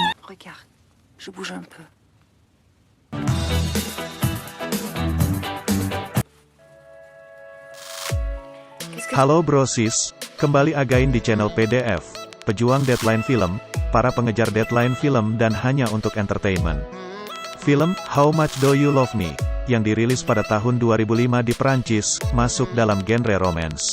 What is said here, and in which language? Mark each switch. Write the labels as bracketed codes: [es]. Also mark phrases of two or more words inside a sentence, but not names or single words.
[fr] Regarde, je bouge un peu. [id] Halo brosis, kembali again di channel PDF, pejuang deadline film, para pengejar deadline film dan hanya untuk entertainment. Film, How Much Do You Love Me, yang dirilis pada tahun 2005 di Perancis, masuk dalam genre romance.